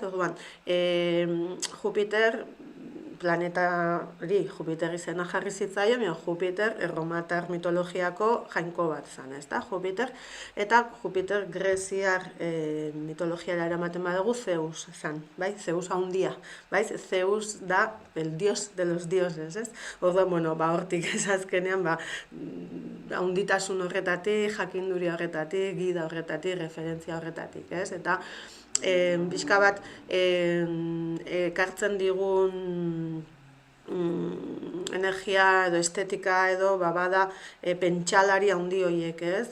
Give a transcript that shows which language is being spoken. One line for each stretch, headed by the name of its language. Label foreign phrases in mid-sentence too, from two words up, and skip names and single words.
Basque: Orduan, Jupiter izena jarri zitzaio, Jupiter erromatar mitologiako jainko bat zen, ez da, Jupiter, eta Jupiter greziar mitologiara eramaten badugu Zeus zen, Zeus haundia, Zeus da
Spanish: el dios de los dioses,
Basque: ez? Orduan, hortik ez azkenean, haunditasun horretatik, jakinduri horretatik, gida horretatik, referentzia horretatik, ez? Eta, pixka bat, ekartzen digun energia edo estetika edo bada pentsalari handi horiek, ez?